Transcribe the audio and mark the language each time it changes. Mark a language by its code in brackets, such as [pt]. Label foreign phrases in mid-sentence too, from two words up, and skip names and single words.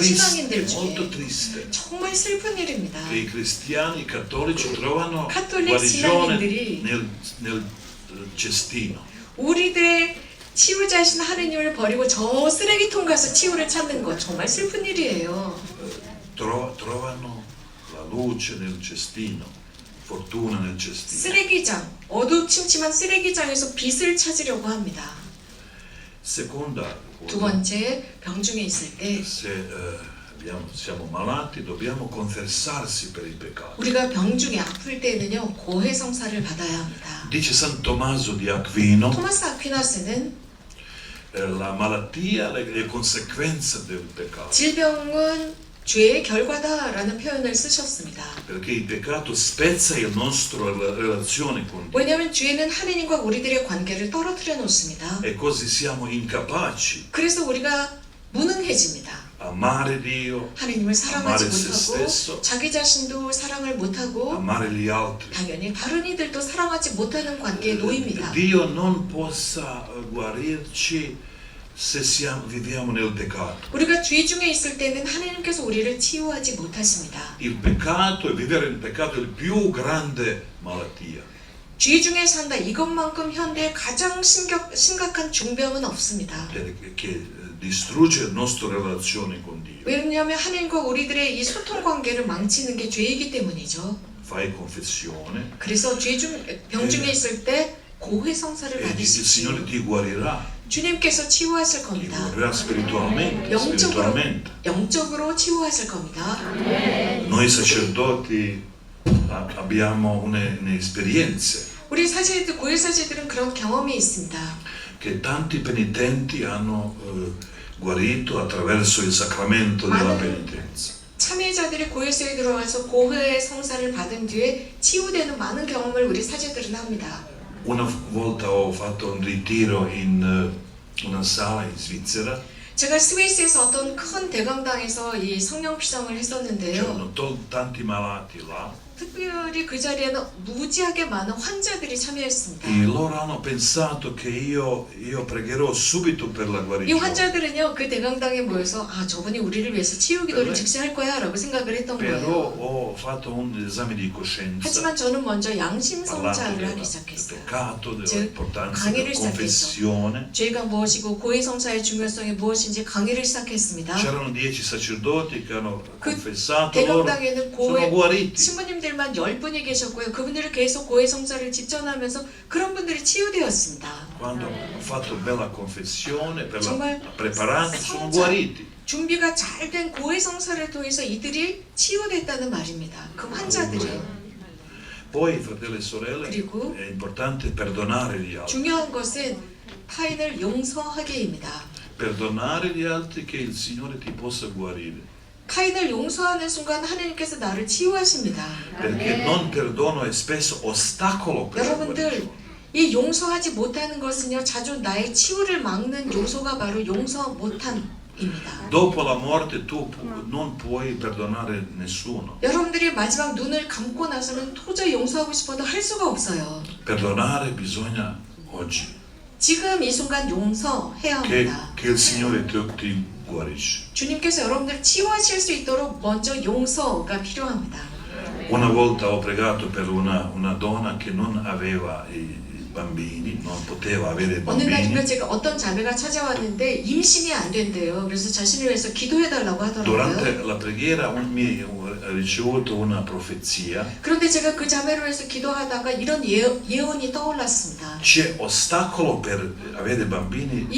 [ko] 신앙인들 중에. 정말 슬픈 일입니다. [it] I cristiani cattolici trovano [ko] 카톨릭 [it] guarigione [ko] 신앙인들이 [it] nel cestino. [ko] 우리들의 치유자신 하느님을 버리고 저 쓰레기통 가서 치유를 찾는 것 정말 슬픈 일이에요. [it] Trovano la luce nel cestino, fortuna nel cestino. [ko] 쓰레기장, 어두침침한 쓰레기장에서 빛을 찾으려고 합니다. [it] Seconda [ko] 두 [it] cosa, [ko] 번째, 병중에 있을 때 [it] se siamo malati dobbiamo confessarsi per il peccato. [ko] 우리가 병중에 아플 때는요 고해 성사를 받아야 합니다. [it] Dice San Tommaso di Aquino, [ko] 토마스 아퀴나스는 [it] la malattia è conseguenza del peccato, [ko] 질병은 죄의 결과다라는 표현을 쓰셨습니다. [it] perché il peccato spezza la nostra relazione con Dio [ko] 왜냐하면 죄는 하느님과 우리들의 관계를 떨어뜨려 놓습니다. [it] e così siamo incapaci [ko] 그래서 우리가 무능해집니다. [it] amare Dio, [ko] 하느님을 사랑하지 [it] amare se [ko] 못하고 [it] stesso, [ko] 자기 자신도 사랑을 못하고 [it] amare gli altri. [ko] 당연히 다른 이들도 사랑하지 못하는 관계에 놓입니다. [it] Dio non possa guarirci se viviamo nel peccato. [ko] 우리가 죄 중에 있을 때는 하나님께서 우리를 치유하지 못하십니다. [it] Il peccato e vivere nel peccato è il più grande malattia. [ko] 죄 중에 산다 이것만큼 현대에 가장 심각한 중병은 없습니다. [it] Che distrugge la nostra relazione con Dio. [ko] 왜냐하면 하나님과 우리들의 이 소통 관계를 망치는 게 죄이기 때문이죠. [it] Fai confessione [ko] 그래서 병 중에 있을 때 고해 성사를 [it] e il [ko] 받으십시오. [it] Signore ti guarirà. [ko] 주님께서 치유하실 [it] Ti [ko] 겁니다. [it] guarirà spiritualmente. [ko] 영적으로 치유하실 겁니다. [it] Noi sacerdoti abbiamo un'esperienza [ko] 우리 사제들, 고해 사제들은 그런 경험이 있습니다. [it] che tanti penitenti hanno guarito attraverso il sacramento della penitenza. [ko] 참여자들이 고해소에 들어와서 고해의 성사를 받은 뒤에 치유되는 많은 경험을 우리 사제들은 합니다. [it] Una volta ho fatto un ritiro in una sala in Svizzera. [ko] 제가 스위스에서 어떤 큰 대강당에서 이 성령 피성을 했었는데요. [it] C'erano tanti malati là. [ko] 특별히 그 자리에는 무지하게 많은 환자들이 참여했습니다. [it] E loro hanno pensato che io pregherò subito per la [ko] 이 [it] guarigione. [ko] 환자들은요 그 대강당에 모여서 저분이 우리를 위해서 치유 기도를 즉시 할 거야 라고 생각을 했던 [it] Però [ko] 거예요. [it] ho fatto un esame di coscienza. [ko] 하지만 저는 먼저 양심 [it] Parlando [ko] 성찰을 [it] del [ko] 하기 시작했어요. [it] peccato, [ko] 즉, [it] dell'importanza [ko] 강의를 [it] della confessione. [ko] 죄가 무엇이고 고해 성사의 중요성이 무엇인지 강의를 시작했습니다. [it] C'erano 10 sacerdoti che hanno [ko] 그 [it] confessato, loro [ko] 대강당에는 [it] sono guariti. [ko] 신부님들만 10분이 계셨고요. 그분들을 계속 고해 성사를 집전하면서 그런 분들이 치유되었습니다. [it] Quando hanno fatto bella confessione, [ko] 정말 [it] preparati, sono [ko] 성찰, [it] guariti. [ko] 준비가 잘 된 고해 성사를 통해서 이들이 치유됐다는 말입니다. 그 환자들이. [it] Poi, fratelli e sorelle, [ko] 그리고 [it] è importante perdonare gli altri. [ko] 중요한 것은 타인을 용서하게입니다. [it] Perdonare gli altri che il Signore ti possa guarire. [ko] 타인을 용서하는 순간 하나님께서 나를 치유하십니다. [it] Perché non perdono è spesso ostacolo per la [ko] 여러분들 [it] guarigione. [ko] 이 용서하지 못하는 것은요 자주 나의 치유를 막는 요소가 바로 용서 못함 [it] Dopo la morte tu non puoi perdonare nessuno. [ko] 여러분들이 마지막 눈을 감고 나서는 도저히 용서하고 싶어도 할 수가 없어요. [it] Perdonare bisogna oggi. [ko] 지금 이 순간 용서해야 합니다. [it] Che il Signore ti guarisce. [ko] 주님께서 여러분들을 치유하실 수 있도록 먼저 용서가 필요합니다. [it] Una volta ho pregato per una donna che non aveva i bambini, non poteva avere [ko] 어느 날인가 [it] bambini. [ko] 제가 어떤 자매가 찾아왔는데 임신이 안 된대요. 그래서 자신을 위해서 기도해달라고 [it] Durante [ko] 하더라고요. [it] la preghiera ho ricevuto una profezia. [ko] 그런데 제가 그 자매로 해서 기도하다가 이런 예언이 떠올랐습니다. [it] C'è ostacolo per avere bambini, non